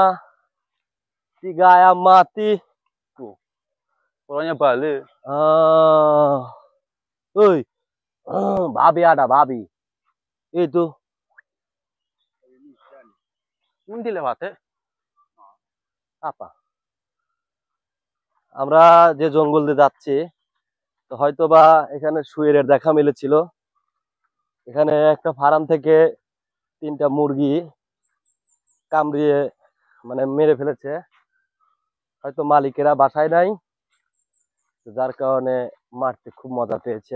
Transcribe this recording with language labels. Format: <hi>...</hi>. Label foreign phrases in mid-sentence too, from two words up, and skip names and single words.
<id>3 ayam mati. Tuh. Orangnya balik. Babi ada, babi. Itu. Ini dilewati. apa?</id> <bn>আমরা যে জঙ্গল দিয়ে যাচ্ছি, তো হয়তোবা এখানে শুয়োরের দেখা মিলেছিল। এখানে একটা ফার্ম থেকে 3টা মুরগি কামড়িয়ে মানে মেরে ফেলেছে। হয়তো মালিকেরা বাসায় নাই, যার কারণে মারতে খুব মজা পেয়েছে।</bn>